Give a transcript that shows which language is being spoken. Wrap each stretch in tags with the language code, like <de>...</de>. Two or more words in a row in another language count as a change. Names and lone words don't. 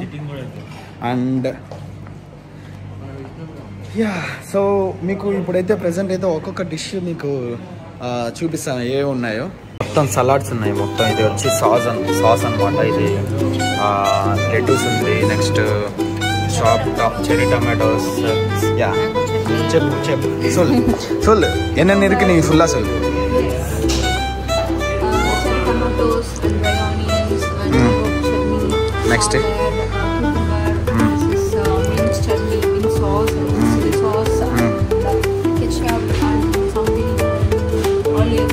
<en>and ya, so</en> <te>మీకు ఇప్పుడైతే ప్రజెంట్ అయితే ఒక్కొక్క డిష్ మీకు చూపిస్తాను ఏ ఉన్నాయో. కొత్త మొత్తం సలాడ్స్ ఉన్నాయి. మొత్తం ఇది వచ్చి సాస్ అనమాట. ఇది లెటూస్ ఉంది.</te> <en>next cherry tomatoes.</en> <te>యా చెప్పు</te> <ta>சொல்லு என்னென்ன இருக்கு நீ ஃபுல்லா சொல்லு.</ta> <en>tomatoes and dry onions and chutney. Next. This is minced chutney in sauce and chili sauce, ketchup and some olive.</en>